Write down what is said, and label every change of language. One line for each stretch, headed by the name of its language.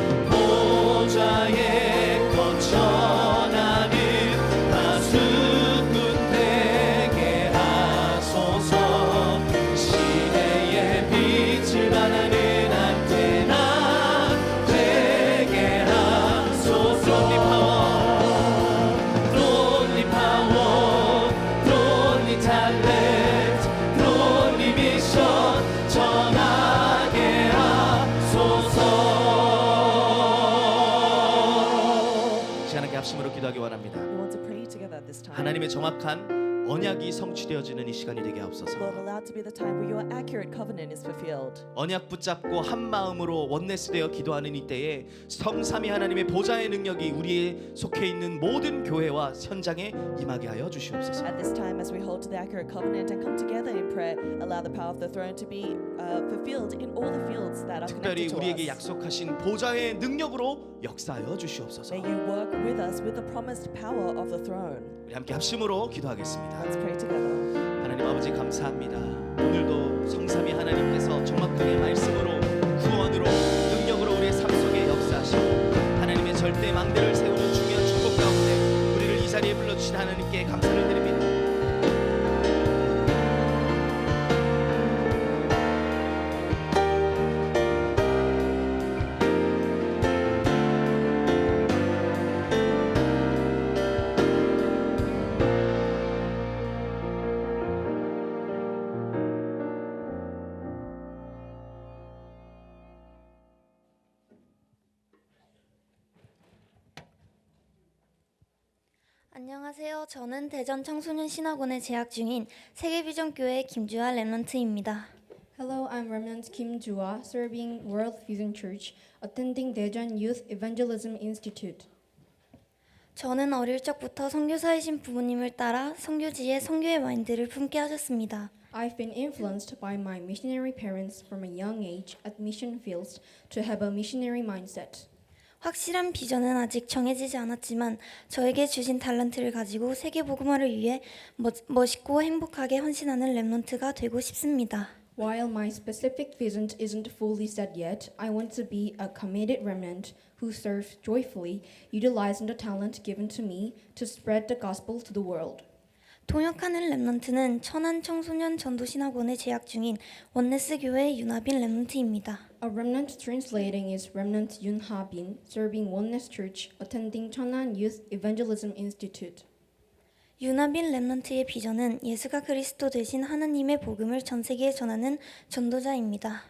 Korean: 보좌에 거쳐나는 가수꾼 되게 하소서. 시대의 빛을 발하는 안테나 되게 하소서.
English: Throw me power, throw me talent, throw me vision.
Korean: 전하게 하소서. 시간 함께 합심으로 기도하기 원합니다.
English: We want to pray together at this time.
Korean: 하나님의 정확한 언약이 성취되어지는 이 시간이 되게 하옵소서.
English: Lord, allow it to be the time where your accurate covenant is fulfilled.
Korean: 언약 붙잡고 한 마음으로 원네스 되어 기도하는 이때에 성삼위 하나님의 보좌의 능력이 우리의 속해 있는 모든 교회와 현장에 임하게 하여 주시옵소서.
English: At this time, as we hold to the accurate covenant and come together in prayer, allow the power of the throne to be fulfilled in all the fields that are
Korean: 특별히
English: connected to
Korean: 우리에게
English: us.
Korean: 약속하신 보좌의 능력으로 역사하여 주시옵소서.
English: May you work with us with the promised power of the throne.
Korean: 우리 함께 합심으로 기도하겠습니다.
English: Let's pray together.
Korean: 하나님 아버지 감사합니다. 오늘도 성삼위 하나님께서 정확하게 말씀으로 구원으로 능력으로 우리의 삶 속에 역사하시고 하나님의 절대 망대를 세우는 중요한 축복 가운데 우리를 이 자리에 불러주신 하나님께 감사를 드립니다. 안녕하세요. 저는 대전 청소년 신학원에 재학 중인 세계비전교회 김주아 렘넌트입니다.
English: Hello, I'm Remnant Kim Jua, serving World Vision Church, attending Daejeon Youth Evangelism Institute.
Korean: 저는 어릴 적부터 선교사이신 부모님을 따라 선교지에 선교의 마인드를 품게 하셨습니다.
English: I've been influenced by my missionary parents from a young age at mission fields to have a missionary mindset.
Korean: 확실한 비전은 아직 정해지지 않았지만 저에게 주신 달란트를 가지고 세계 복음화를 위해 멋있고 행복하게 헌신하는 렘넌트가 되고 싶습니다.
English: While my specific vision isn't fully set yet, I want to be a committed remnant who serves joyfully, utilizing the talent given to me to spread the gospel to the world.
Korean: 통역하는 렘넌트는 천안 청소년 전도신학원에 재학 중인 원네스 교회 윤하빈 렘넌트입니다.
English: A remnant translating is Remnant Yoon Ha-bin, serving Oneness Church, attending Cheonan Youth Evangelism Institute.
Korean: 윤하빈 렘넌트의 비전은 예수가 그리스도 되신 하나님의 복음을 전 세계에 전하는 전도자입니다.